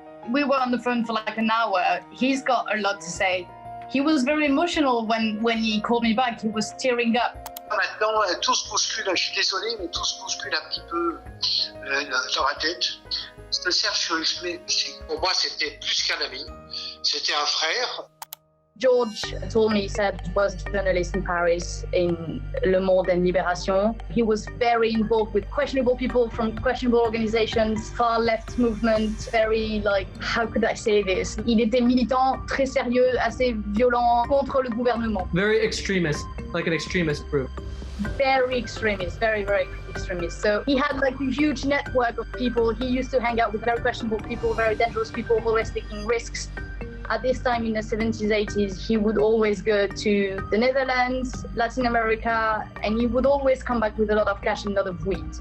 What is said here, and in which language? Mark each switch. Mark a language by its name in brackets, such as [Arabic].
[English] We were on the phone for like an hour. He's got a lot to say. He was very emotional when he called me back. He was tearing up. [French] Maintenant, tout se bouscule, je suis désolé, mais tout se bouscule un petit peu dans ma tête. Le Serge, pour moi, c'était plus qu'un ami, c'était un frère. [English] George told me Serge was a journalist in Paris in Le Monde and Libération. He was very involved with questionable people from questionable organizations, far left movement, very how could I say this? [French] Il était militant, très sérieux, assez violent contre le gouvernement. [English] Very extremist, like an extremist group. Very extremist, very, very extremist. So he had a huge network of people. He used to hang out with very questionable people, very dangerous people, always taking risks. At this time in the 70s, 80s, he would always go to the Netherlands, Latin America, and he would always come back with a lot of cash and a lot of weed.